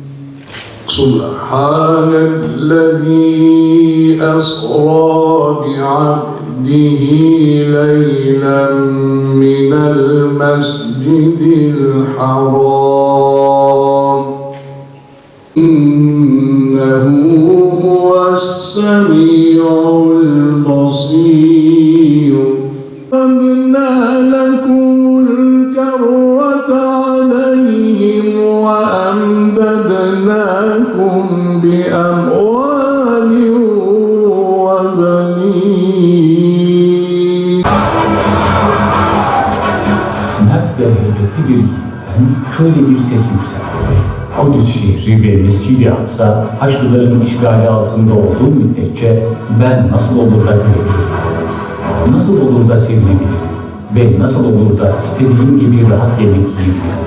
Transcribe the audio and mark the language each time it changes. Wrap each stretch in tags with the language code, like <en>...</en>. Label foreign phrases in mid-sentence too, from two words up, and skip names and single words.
<ar>سبحان الذي أسرى بعبده ليلا من المسجد الحرام. إنه هو السميع البصير. وَهَبْنَا لَكُمُ الْكَرَّةَ عَلَيْهِمْ وَأَمْدَدْنَاكُمْ بِأَمْوَالٍ وَبَنِينَ.</ar> <tr>Mert ve heybetli bir yiğitten şöyle bir ses yükseldi. Kudüs şehri ve Mescid-i Aksa Haçlıların işgali altında olduğu müddetçe ben nasıl olur da görebilirim? Nasıl olur da sevinebilirim ve nasıl olur da istediğim gibi rahat yemek yiyebilirim?</tr>